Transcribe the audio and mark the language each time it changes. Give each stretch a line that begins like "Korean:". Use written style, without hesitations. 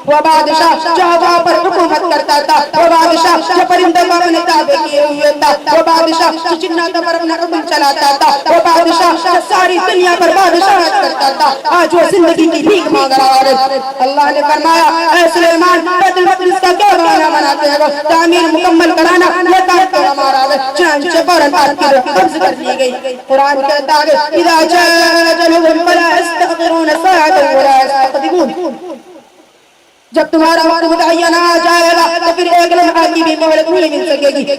Urdu: وہ بادشاہ جو پر حکومت کرتا تھا, وہ بادشاہ جو پرندوں کو اپنے تابع کیے ہوئے تھا, وہ بادشاہ جو جناتوں پر اپنا حکم چلاتا تھا, وہ بادشاہ جو ساری دنیا پر بادشاہت کرتا تھا, آج وہ زندگی کی بھیک مانگ رہا ہے. اللہ نے فرمایا اے سلیمان بیت المقدس کا کیا بہانہ بناتے ہیں, وہ تعمیر مکمل کرانا یہ کام تو ہمارا ہے. چنانچہ فوراً آپ کی روح قبض کر لی گئی. قرآن کہتا ہے
Arabic: اذا جاء اجلهم فلا يستأخرون ساعة ولا يستقدمون.
Urdu: جب تمہارا وقت متعین آ جائے گا تو پھر ایک لمحہ کی بھی مہلت نہیں مل سکے گی.